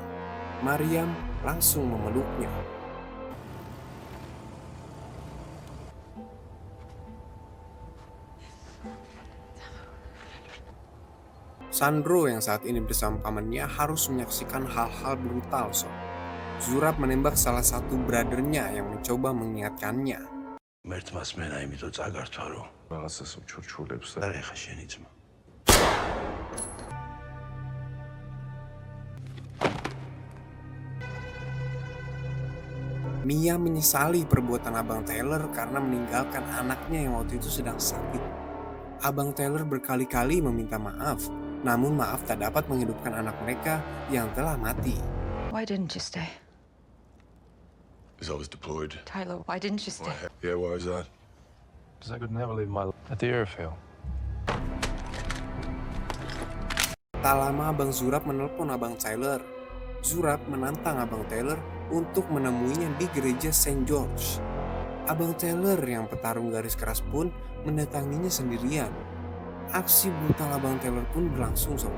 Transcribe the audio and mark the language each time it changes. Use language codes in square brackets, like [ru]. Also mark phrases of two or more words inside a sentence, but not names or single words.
[id] Mariam langsung memeluknya. Sandro yang saat ini bersama pamannya harus menyaksikan hal-hal brutal, sob. Zurab menembak salah satu brothernya yang mencoba mengingatkannya. [ka] მერთმას მე რა იმიტომ წაგართვარო რაღაცას უჩურჩულებს და ეხა შენი ძმა [id] Mia menyesali perbuatan Abang Tyler karena meninggalkan anaknya yang waktu itu sedang sakit. Abang Tyler berkali-kali meminta maaf, namun maaf tak dapat menghidupkan anak mereka yang telah mati. [en] Why didn't you stay? because I was deployed. Tyler, why didn't you stay? Yeah, why is that? Because I could never leave my life at the airfield. [id] Tak lama Abang Zurab menelpon Abang Tyler. Zurab menantang Abang Tyler untuk menemuinya di gereja St. George. Abang Tyler yang petarung garis keras pun mendatanginya sendirian. Aksi brutal Abang Tyler pun berlangsung, sob.